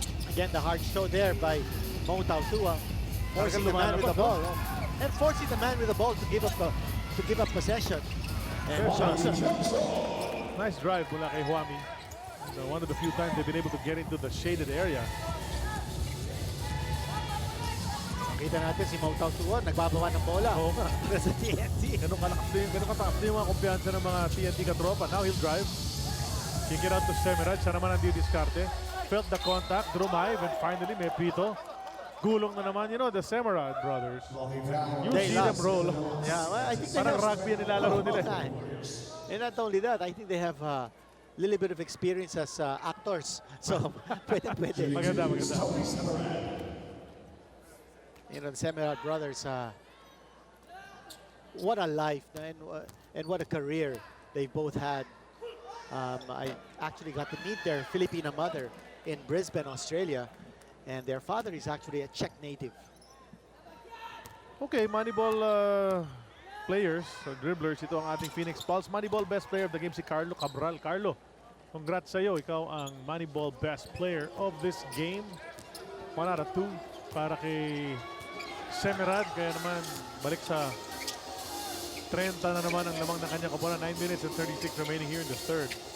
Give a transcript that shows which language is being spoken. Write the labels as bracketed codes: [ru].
[en] Again, the hard show there by Mo Tautua, forcing the man with the ball. And forcing the man with the ball to give up possession. And Johnson. Nice drive [tl] mula kay [en] Huami. One of the few times they've been able to get into the shaded area. [tl] Nakita natin si Mo Tautua, nagbabawa ng bola. Oo nga. Sa TNT. Ganun kataas na yung mga kumpiyansa ng mga TNT Katropa. [en] Now he'll drive. Kick it out to Semirad. [tl] Siya naman ang didiskarte. [en] Felt the contact, drive, and finally [tl] may pito. Gulong na naman, [en] you know, the Semirad brothers. You see them roll. Yeah, well, I think they [tl] Parang [en] have [tl] rugby ang nilalaro nila. [en] And not only that, I think they have a little bit of experience as actors. [tl] So, pwede. Maganda. [en] You know, the Semirad brothers, what a life and what a career they both had. I actually got to meet their Filipino mother in Brisbane, Australia, and their father is actually a Czech native. Okay, Moneyball players, dribblers, [tl] ito ang ating [en] Phoenix Pulse. Moneyball best player of the game si Carlo Cabral. Carlo, congrats sa'yo. [tl] Ikaw ang Moneyball [en] best player of this game. [tl] 1 out of 2 para kay Semerad. Kaya naman, balik sa 30 na naman ang lamang ng kanyang koponan. [en] 9 minutes and 36 remaining here in the third.